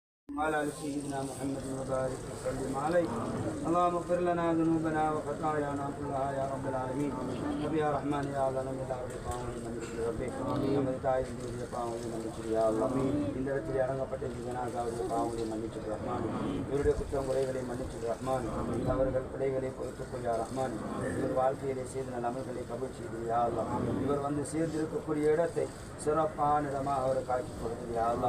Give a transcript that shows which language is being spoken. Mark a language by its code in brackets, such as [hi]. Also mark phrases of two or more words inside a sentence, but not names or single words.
[ar] وعلى آل سيدنا محمد وبارك وسلم عليه. اللهم اغفر لنا ذنوبنا وخطايانا كلها يا رب العالمين. رب يا رحمن يا الله [ta] நம்ம எல்லாருடைய பாவங்களையும் மன்னிச்சு ரப்பே. நமது தாயினுடைய பாவங்களையும் மன்னிச்சு [ar] يا الله. [ta] இந்த இடத்தில் அடங்கப்பட்ட ஜனாசாவுடைய பாவங்களையும் மன்னிச்சு ரஹ்மான். இவருடைய குற்றம் குறைகளை மன்னிச்சு ரஹ்மான். அவர்கள் பிழைகளை பொறுத்துக்கொள் [ar] يا رحمن. [ta] இவர் வாழ்க்கையிலே செய்த நல்ல அமல்களை கபூல் செய்து [ar] يا الله. [ta] இவர் வந்து சேர்ந்திருக்கக்கூடிய இடத்தை சிறப்பான இடமாக அவரை காட்சி கொடுத்தது [ar] يا الله.